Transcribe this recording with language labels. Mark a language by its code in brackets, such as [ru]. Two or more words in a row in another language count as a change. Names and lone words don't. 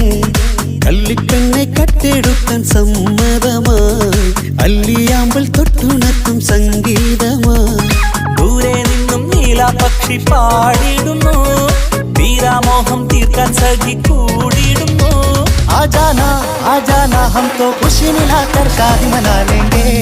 [ml] കല്ലിപ്പെണ്ണെ കട്ടെടുക്കാൻ സമ്മതമായി അല്ലിയാമ്പൽ തൊട്ടുണർത്തും സംഗീതമായി ദൂരെ പാടിയിടുന്നു തീരാമോഹം തീർക്കാൻ സഖി കൂടിയിടുന്നു [hi] आजाना हम तो खुशी मिलाकर शादी मना लेंगे